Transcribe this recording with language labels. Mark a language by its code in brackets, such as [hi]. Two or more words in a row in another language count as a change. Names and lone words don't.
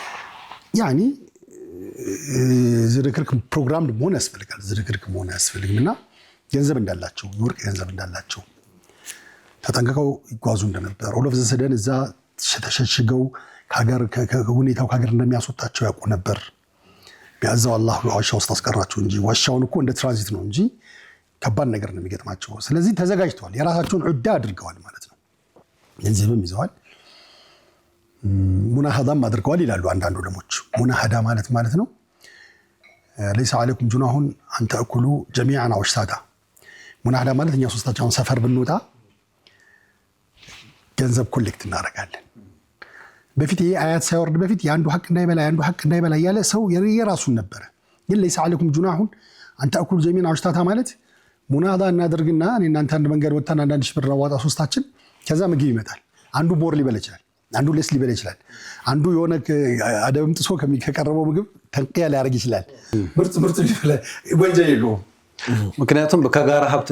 [am] ጥሩ ነው። ያኒ ዝርክርክ ፕሮግራም መሆን ያስፈልጋል። ዝርክርክ መሆን ያስፈልግምና ገንዘብ እንዳላቸው የወርቅ ገንዘብ እንዳላቸው ተጠንቅቀው ይጓዙ እንደነበር ኦሎፍ ዘሰደን እዛ ተሸሽገው ከሁኔታው ከሀገር እንደሚያስወጣቸው ያውቁ ነበር። ቢያዛው አላህ ዋሻ ውስጥ አስቀራቸው እንጂ ዋሻውን እኮ እንደ ትራንዚት ነው እንጂ ከባድ ነገር ነው የሚገጥማቸው። ስለዚህ ተዘጋጅተዋል። የራሳቸውን ዑዳ አድርገዋል ማለት ነው። ገንዘብም ይዘዋል። ሙናሃዳም አድርገዋል ይላሉ አንዳንድ ዑለሞች። ሙናሃዳ ማለት ነው [ar] ليس عليكم جناح أن تأكلوا جميعا أو أشتاتا። [am] ሙናሃዳ ማለት እኛ ሶስታችን ሰፈር ብንወጣ ገንዘብ ኮሌክት እናደርጋለን። በፊት ይሄ አያት ሳይወርድ በፊት ያንዱ ሐቅ እንዳይበላ ያለ ሰው የራሱን ነበር። ግን [ar] ليس عليكم جناح أن تأكلوا جميعا أو أشتاتا [am] ማለት ሙናሃዳ እናደርግና እናንተ አንድ መንገድ ወጣና አንዳንድ ሺህ ብር አዋጣ ሶስታችን ከዛ ምግብ ይመጣል። አንዱ ቦር ሊበላ ይችላል፣ አንዱ ሌስ ሊበላ ይችላል፣ አንዱ የሆነ አደብም ጥሶ ከቀረበው ምግብ ተንቂያ ሊያደርግ ይችላል። ምርጥ ሊበላ ወንጀል የለውም። ምክንያቱም ከጋራ ሀብት